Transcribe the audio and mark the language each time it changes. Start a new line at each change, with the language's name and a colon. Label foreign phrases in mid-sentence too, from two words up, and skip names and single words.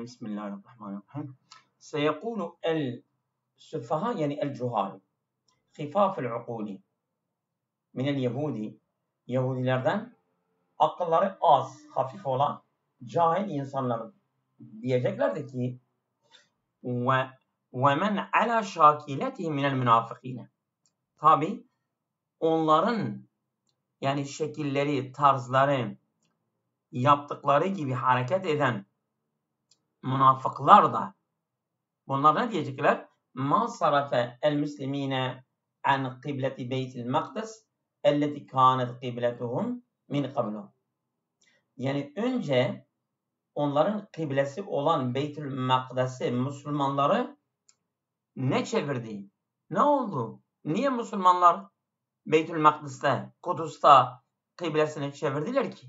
Arabic: بسم الله الرحمن الرحيم. سيقول السفهاء
Turkish: yani
Arabic: الجهال خفاف العقول من اليهود
Turkish: Yahudilerden akılları az, hafif olan cahil insanlar diyeceklerdi ki
Arabic: وَمَنْ عَلَى شَاكِلَتِهِ مِنَ الْمُنَافِقِينَ
Turkish: Tabi onların yani şekilleri, tarzları, yaptıkları gibi hareket eden münafıklar da bunlar ne diyecekler?
Arabic: مَا صَرَفَ الْمُسْلِم۪ينَ عَنْ قِبْلَةِ بَيْتِ الْمَقْدَسِ اَلَّتِي كَانَتْ قِبْلَتُهُمْ مِنْ قَبْلُهُ
Turkish: Yani önce onların kıblesi olan Beytül Makdes'i Müslümanları ne çevirdi? Ne oldu? Niye Müslümanlar Beytül Makdis'te, Kudüs'te kıblesini çevirdiler ki?